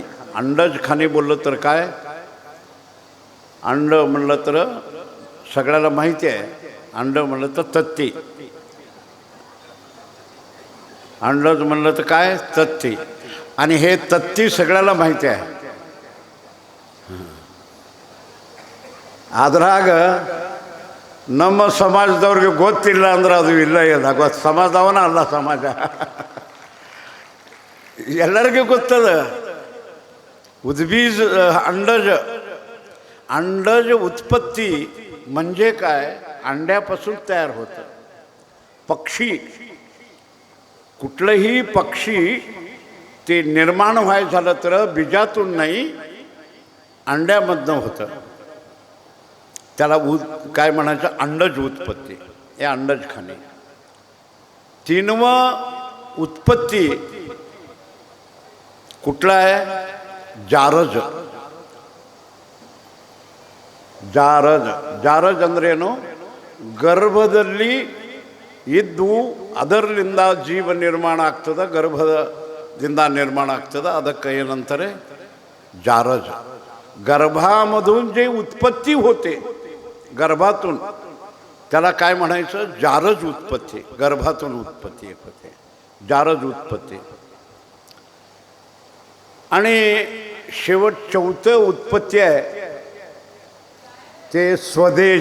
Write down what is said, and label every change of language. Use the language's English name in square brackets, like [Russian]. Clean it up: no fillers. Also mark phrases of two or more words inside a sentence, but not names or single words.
[Marathi] अंडज खाणी बोललं तर काय, अंड म्हणलं तर सगळ्याला माहिती आहे. अंड म्हणलं तर तत्ती. अंडज म्हणलं तर काय, तत्ती. आणि हे तत्ती सगळ्याला माहिती आहे. [Kannada] ಅದ್ರಾಗ ನಮ್ಮ ಸಮಾಜದವ್ರಿಗೆ ಗೊತ್ತಿಲ್ಲ ಅಂದ್ರೆ ಅದು ಇಲ್ಲ ಇಲ್ಲ. ಸಮಾಜದವನ ಅಲ್ಲ ಸಮಾಜ, ಎಲ್ಲರಿಗೂ ಗೊತ್ತದ. [Marathi] उद्बीज अंडज. अंडज उत्पत्ती म्हणजे काय, अंड्यापासून तयार होतं. पक्षी, कुठलंही पक्षी ते निर्माण व्हायचं झालं तर बीजातून नाही, अंड्यामधनं होतं. त्याला काय म्हणायचं, अंडज उत्पत्ती. हे अंडज खाणे. 3वं उत्पत्ती कुठलं आहे, [Kannada] ಜಾರಜ. ಜಾರಜ ಜಾರಜ್ ಅಂದ್ರೇನು, ಗರ್ಭದಲ್ಲಿ ಇದ್ದು ಅದರಲ್ಲಿಂದ ಜೀವ ನಿರ್ಮಾಣ ಆಗ್ತದೆ, ಗರ್ಭದಿಂದ ನಿರ್ಮಾಣ ಆಗ್ತದೆ. ಅದಕ್ಕೆ ಏನಂತಾರೆ, ಜಾರಜ. [Marathi] गर्भामधून जे उत्पत्ती होते, गर्भातून, त्याला काय म्हणायचं, जारज उत्पत्ती. गर्भातून उत्पत्ती होते, जारज उत्पत्ती. आणि शेवट 4थं उत्पत्ती आहे ते स्वदेज.